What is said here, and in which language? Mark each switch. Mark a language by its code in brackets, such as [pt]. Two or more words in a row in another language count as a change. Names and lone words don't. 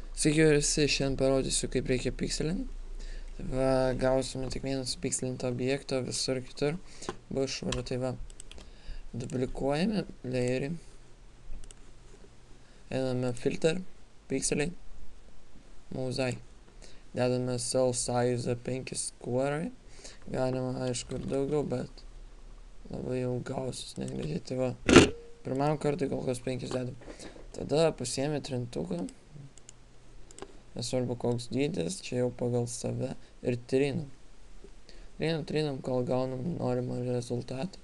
[lt] Sveiki visi, šiandien parodysiu, kaip reikia pikselint. Tai va, gausime tik vieną supikselintą objektą, visur kitur bus švaru. Tai va, duplikuojame layerį, einame filter, pikseliai, mauzai. [en] Dedame cell size 5 square, [lt] galima aišku ir daugiau, bet labai jau gausis negražiai. Tai va, pirmam kartui kol kas 5 dedam. Tada pasiėmė trintuką, nesvarbu koks dydis, čia jau pagal save, ir trinam. Trinam, kol gaunam norimą rezultatą.